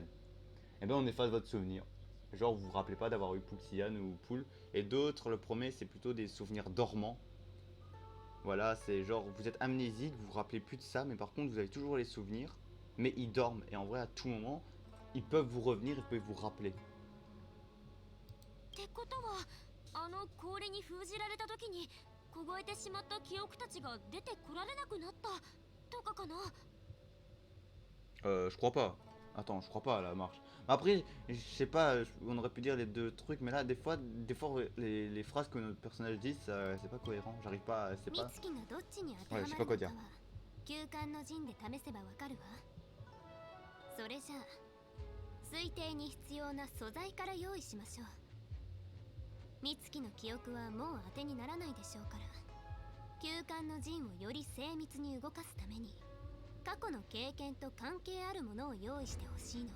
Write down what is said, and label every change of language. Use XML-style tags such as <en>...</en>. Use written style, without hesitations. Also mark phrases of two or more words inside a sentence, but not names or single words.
<fr>Et ben on efface votre souvenir. Genre vous vous rappelez pas d'avoir eu Fuxian ou Poul. Et d'autres, le premier c'est plutôt des souvenirs dormants. Voilà, c'est genre vous êtes amnésique, vous vous rappelez plus de ça, mais par contre vous avez toujours les souvenirs, mais ils dorment. Et en vrai à tout moment, ils peuvent vous revenir, ils peuvent vous rappeler.</fr> <ja>ってことはあの氷に封じられた時に凍えてしまった記憶たちが出てこられなくなったとかかな。</ja> <fr>Je crois pas. Attends, je crois pas à la marche. Après, je sais pas, on aurait pu dire les deux trucs, mais là, des fois les phrases que notre personnage dit, c'est pas cohérent. J'arrive pas, c'est</fr> <ja>美</ja> <fr>pas.</fr> <ja>月がどっちに当て</ja> <fr>Ouais,</fr> <ja>は</ja> <fr>je</fr> <ja>ま</ja> <fr>sais</fr> <ja>る</ja> <fr>pas quoi</fr> <ja>のか</ja> <fr>dire.</fr> <ja>は休館の陣で試せばわかるわ。それじゃあ推定に必要な素材から用意しましょう。美月の記憶はもう当てにならないでしょうから、休館の陣をより精密に動かすために過去の経験と関係あるものを用意してほしいの。</ja>